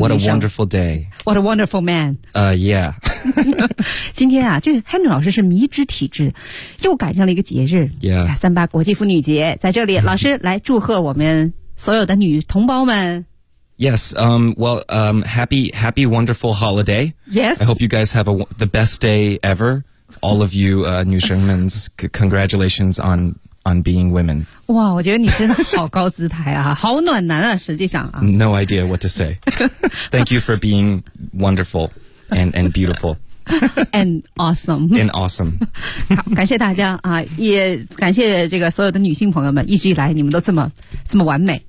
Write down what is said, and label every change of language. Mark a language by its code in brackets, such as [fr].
[zh] 女生。 [en] What a wonderful day. What a wonderful man. Yeah. [zh] 今天啊，这 Henry 老师是迷之体质，又赶上了一个节日。 [en] Yeah. [zh] 三八国际妇女节在这里，老师来祝贺我们所有的女同胞们。 [en] Yes, well, happy, wonderful holiday. Yes. I hope you guys have the best day ever. All of you, [zh] 女生们 [en] congratulations on being women. [zh] 哇，我觉得你真的好高姿态啊，好暖男啊，实际上啊。 [en] No idea what to say. Thank you for being wonderful and beautiful. And awesome. And awesome. [zh] 好，感谢大家啊，也感谢这个所有的女性朋友们，一直以来你们都这么完美。